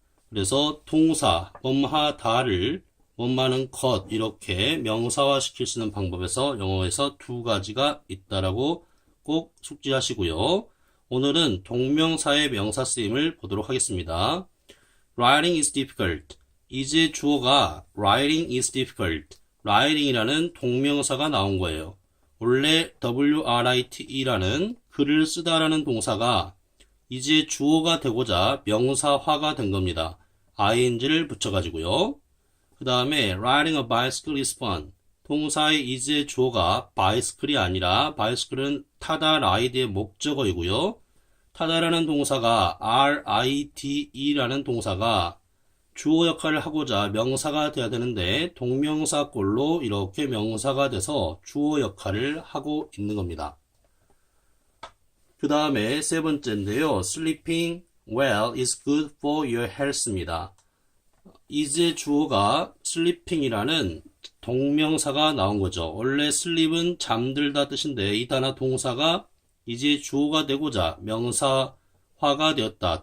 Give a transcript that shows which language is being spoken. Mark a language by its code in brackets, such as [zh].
[ko] 그래서 동사, 뭐뭐하다를 뭐뭐하는 것 이렇게 명사화 시킬 수 있는 방법에서 영어에서 두 가지가 있다라고 꼭 숙지하시고요. 오늘은 동명사의 명사 쓰임을 보도록 하겠습니다. [en] Writing is difficult. [ko] 이제 주어가 [en] writing is difficult. [ko] writing이라는 동명사가 나온 거예요. 원래 write라는 글을 쓰다라는 동사가 이제 주어가 되고자 명사화가 된 겁니다. ing를 붙여가지고요. 그 다음에 [en] riding a bicycle is fun. [ko] 동사의 이제 주어가 bicycle이 아니라 bicycle은 타다 ride의 목적어이고요. 타다라는 동사가 rite라는 동사가 주어 역할을 하고자 명사가 돼야 되는데 동명사꼴로 이렇게 명사가 돼서 주어 역할을 하고 있는 겁니다. 그 다음에 세 번째인데요. [en] Sleeping well is good for your health입니다. [ko] 이제 주어가 sleeping이라는 동명사가 나온 거죠. 원래 sleep은 잠들다 뜻인데 이 단어 동사가 이제 주어가 되고자 명사화가 되었다.